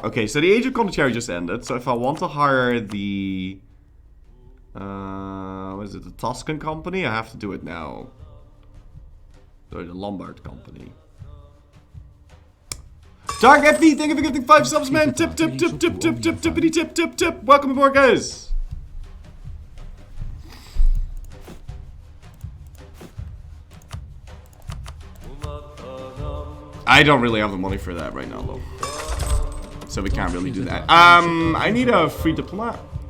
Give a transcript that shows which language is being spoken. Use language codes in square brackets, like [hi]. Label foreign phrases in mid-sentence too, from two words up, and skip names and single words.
[en] Okay, so the Age of Condottieri just ended. So if I want to hire the... what is it? The Tuscan company? I have to do it now. Sorry, the Lombard company. Dark FD, thank you for gifting 5 subs, man. Tip, tip, tip, tip, tip, tip, tippity, tip, tip, tip. Welcome aboard, guys. I don't really have the money for that right now, though. So we can't really do that. I need a free diplomat.